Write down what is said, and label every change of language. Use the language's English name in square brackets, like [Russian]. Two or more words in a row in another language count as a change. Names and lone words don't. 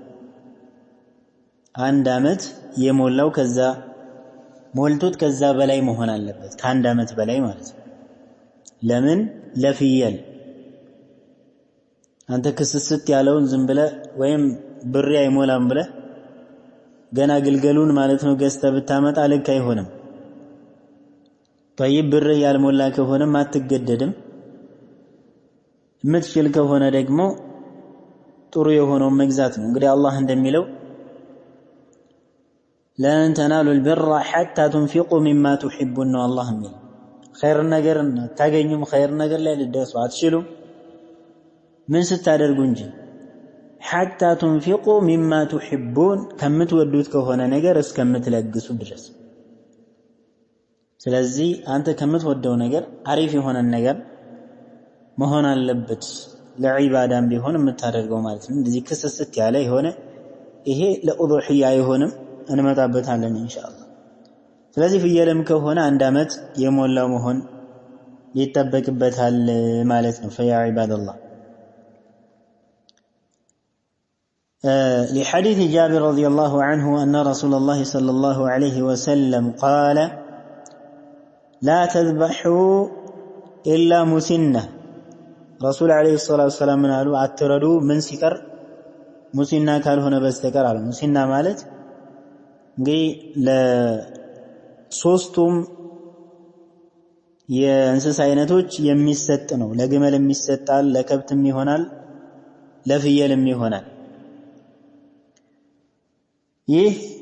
[Amharic] 1 ዓመት የሞላው ከዛ ሞልቶት ከዛ በላይ መሆን አለበት፣ ከ1 ዓመት በላይ ማለት ነው። ለምን ለፍየል አንተ ክስስት ያለውን ዝም ብለህ ወይም ብሬ አይሞላም ብለህ ገና ግልገሉን ማለት ነው ገዝተህ ብታመጣ ልክ አይሆንም። طيب ብርህ ያልሞላ ከሆነም አትገደድም። የምትችል ከሆነ ደግሞ ጥሩ የሆነውን መግዛት ነው። እንግዲህ አላህ እንደሚለው [Arabic] لن تنالوا البر حتى تنفقوا مما تحبون [Amharic] ነው አላህ የሚለው። ኸይር ነገር ታገኙም ኸይር ነገር ላይ ልደርሱ አትችሉም ምን ስታደርጉ እንጂ [Arabic] حتى تنفقوا مما تحبون [Amharic] ከምትወዱት ከሆነ ነገር እስከምትለግሱ ድረስ። ስለዚህ አንተ ከምትወደው ነገር አሪፍ የሆነ ነገር መሆን አለበት ለዒባዳም ቢሆን የምታደርገው ማለት ነው። እንደዚህ ክስስት ያለ የሆነ ይሄ ለኡዱህያ አይሆንም፣ እንመጣበታለን ኢንሻአላህ። ስለዚህ ፍየልም ከሆነ 1 ዓመት የሞላው መሆን ይጠበቅበታል ማለት ነው። [Arabic] فيا عباد الله لحديث جابر رضي الله عنه أن رسول الله صلى الله عليه وسلم قال لا تذبحوا إلا مسنة. رسول عليه الصلاة والسلام قالوا [Amharic] አትረዱ ምን ሲቀር ሙሲና ካልሆነ በስተቀር አሉ። ሙሲና ማለት እንግዲህ ለሶስቱም የእንስሳ አይነቶች የሚሰጥ ነው። ለግመልም ይሰጣል፣ ለከብትም ይሆናል፣ ለፍየልም ይሆናል። ይህ